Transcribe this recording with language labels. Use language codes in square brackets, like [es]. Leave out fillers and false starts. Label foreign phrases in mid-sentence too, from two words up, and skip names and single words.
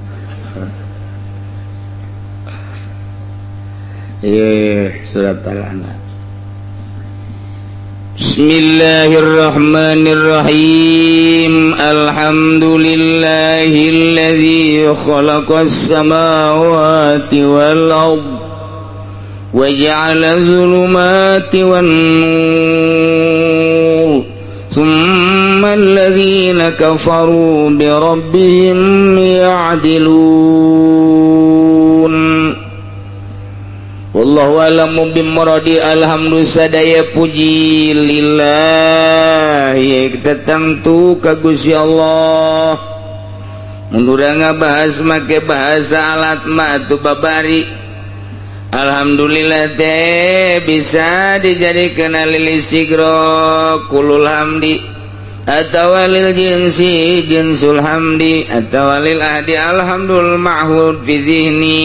[ar] Surat Al-An'am. بسم الله الرحمن الرحيم. الحمد لله الذي خلق السماوات والأرض وجعل الظلمات والنور. ثم الذين كفروا بربهم يعدلون. والله أعلم بمراده. [su] Alhamdulillah sadaya puji lillahi tertentu ka Gusti Allah. Mun urang ngabahas make bahasa alat mah atuh babari. Alhamdulillah teh bisa dijadikeun [ar] للاستغراق كل الحمد [su] atawa [ar] للجنس جنس الحمد [su] atawa [ar] للعهد الحمد المعهود في الذهن.